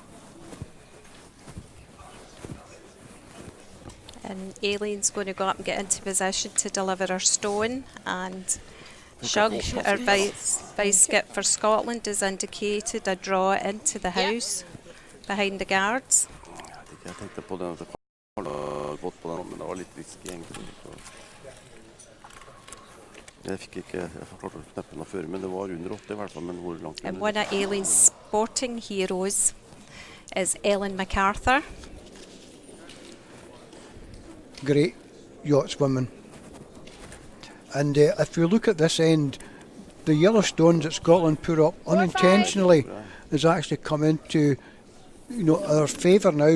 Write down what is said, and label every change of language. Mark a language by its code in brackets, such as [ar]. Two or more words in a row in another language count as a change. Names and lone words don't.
[en] And Aileen's going to go up and get into position to deliver her stone. And Shug, our vice skip for Scotland, has indicated a draw into the house behind the guards. [no] Jeg tenkte på den at det har gått på den, men det var litt risky egentlig. Jeg klarte å kneppe den før, men det var under 8 I hvert fall, men hvor langt [en] And one of Aileen's sporting heroes is Ellen MacArthur. Great yachtswoman. And if you look at this end, the yellow stones that Scotland put up unintentionally has actually come into our favour now.